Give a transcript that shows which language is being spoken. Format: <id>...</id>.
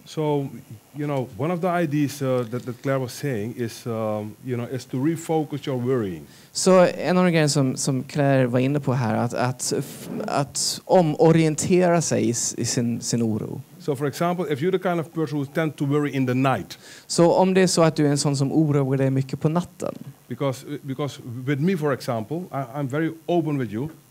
<en>So, you know, one of the ideas that Clair was saying is, is to refocus your worrying.</en> <sv>Så en av de grejerna som Clair var inne på här, att omorientera sig i sin oro.</sv> <en>So, for example, if you're the kind of person who tend to worry in the night.</en> <sv>Så om det är så att du är en sån som oroar dig mycket på natten.</sv> <en>Because with me, for example, I'm very open with you.</en>